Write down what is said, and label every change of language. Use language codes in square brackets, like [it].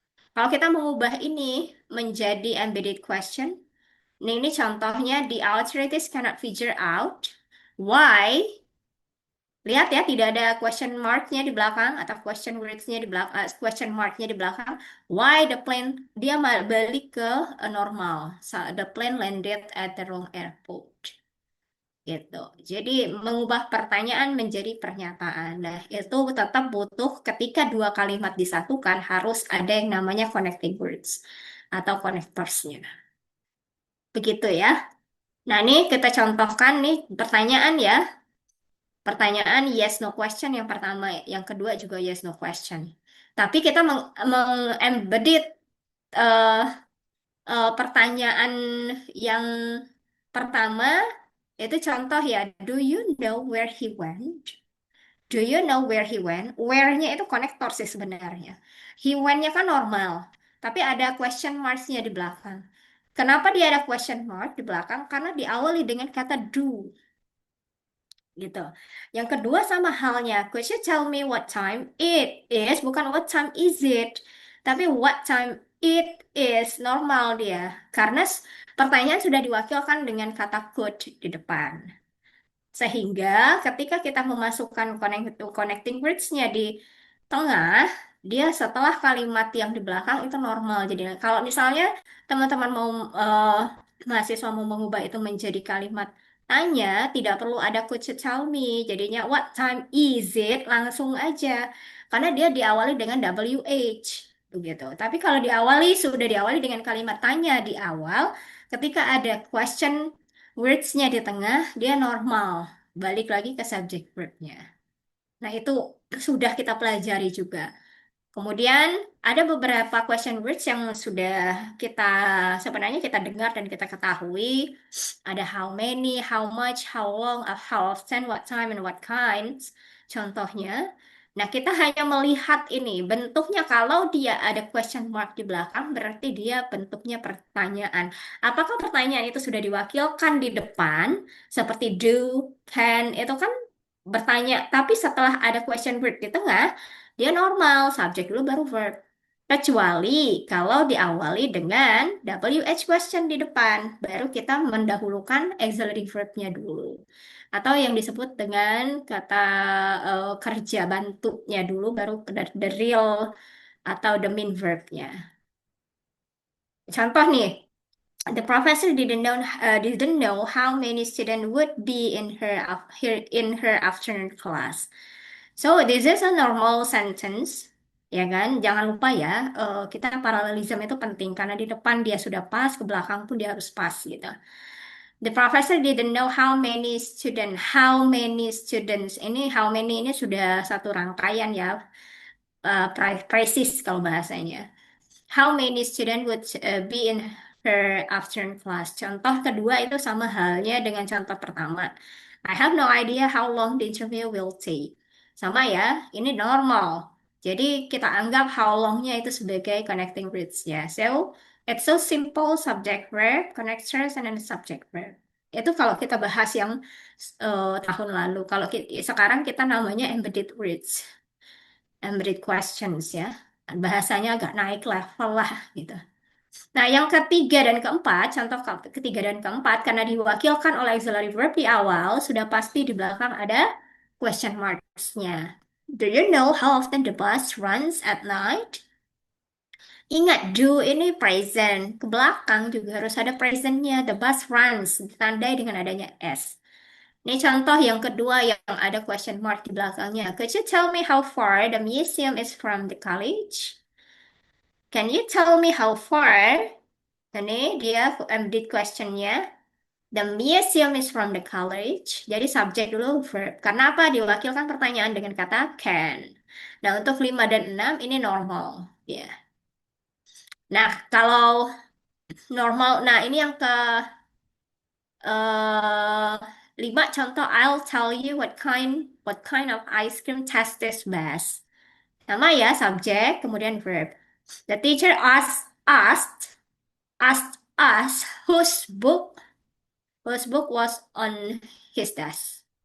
[id] Kalau kita mengubah ini menjadi embedded question, nah, ini contohnya [en] the authorities cannot figure out why. [id] Lihat ya, tidak ada question mark-nya di belakang atau question words-nya di belakang, question mark-nya di belakang. [en] Why the plane [id] dia balik ke normal. [en] So, the plane landed at the wrong airport. [id] Gitu. Jadi mengubah pertanyaan menjadi pernyataan. Nah, itu tetap butuh ketika dua kalimat disatukan harus ada yang namanya connecting words atau connectors-nya. Begitu ya. Nah, ini kita contohkan nih pertanyaan ya. Pertanyaan yes no question yang pertama, yang kedua juga yes no question. Tapi kita embedded eh, pertanyaan yang pertama itu contoh ya. [en] Do you know where he went? Do you know where he went? Where-nya [id] itu konektor sih sebenarnya. He went-nya kan normal, tapi ada question marks-nya di belakang. Kenapa dia ada question mark di belakang? Karena diawali dengan kata do, gitu. Yang kedua sama halnya, [en] could you tell me what time it is? Bukan what time is it, tapi what time it is, normal dia. [id] Karena pertanyaan sudah diwakilkan dengan kata could di depan. Sehingga ketika kita memasukkan connecting words-nya di tengah, dia setelah kalimat yang di belakang itu normal. Jadi kalau misalnya teman-teman mau mahasiswa mau mengubah itu menjadi kalimat tanya, tidak perlu ada could you tell me. Jadinya [en] what time is it? [id] Langsung aja. Karena dia diawali dengan WH begitu. Tapi kalau sudah diawali dengan kalimat tanya di awal, ketika ada question words-nya di tengah, dia normal. Balik lagi ke subject verb-nya. Nah, itu sudah kita pelajari juga. Kemudian ada beberapa question words yang sudah kita sebenarnya kita dengar dan kita ketahui. [en] Ada how many, how much, how long, how often, what time, and what kinds. [id] Contohnya. Nah, kita hanya melihat ini. Bentuknya kalau dia ada question mark di belakang, berarti dia bentuknya pertanyaan. Apakah pertanyaan itu sudah diwakilkan di depan, seperti do, can, itu kan bertanya. Tapi setelah ada question word di tengah, dia normal, subjek dulu baru verb. Kecuali kalau diawali dengan WH question di depan, baru kita mendahulukan auxiliary verb-nya dulu. Atau yang disebut dengan kata kerja bantunya dulu, baru the real atau the main verb-nya. Contoh nih, [en] the professor didn't know how many students would be in her afternoon class. So this is a normal sentence, [id] ya kan? Jangan lupa ya, kita paralelism itu penting karena di depan dia sudah pas, ke belakang pun dia harus pas gitu. [en] The professor didn't know how many students. How many students? [id] Ini how many ini sudah satu rangkaian ya, precis kalau bahasanya. [en] How many students would be in her afternoon class? [id] Contoh kedua itu sama halnya dengan contoh pertama. [en] I have no idea how long the interview will take. [id] Sama ya, ini normal. Jadi kita anggap how long-nya itu sebagai connecting words ya. [en] So, it's so simple, subject verb, connectors, and then subject verb. [id] Itu kalau kita bahas yang tahun lalu. Kalau sekarang kita namanya embedded words, embedded questions ya. Bahasanya agak naik level lah gitu. Nah, yang ketiga dan keempat, contoh ketiga dan keempat, karena diwakilkan oleh auxiliary verb di awal, sudah pasti di belakang ada question marks-nya. [en] Do you know how often the bus runs at night? [id] Ingat, do ini present. Ke belakang juga harus ada present-nya. [en] The bus runs, [id] ditandai dengan adanya S. Ini contoh yang kedua yang ada question mark di belakangnya. [en] Could you tell me how far the museum is from the college? Can you tell me how far? [id] Ini dia did questionnya. [en] The museum is from the college. [id] Jadi subjek dulu verb. Karena apa? Diwakilkan pertanyaan dengan kata can. Nah, untuk 5 dan 6 ini normal. Ya. Nah, kalau normal, nah ini yang ke eh 5 contoh. [en] I'll tell you what kind of ice cream tastes best. [id] Nama ya, subjek, kemudian verb. [en] The teacher asked us whose book was on his desk.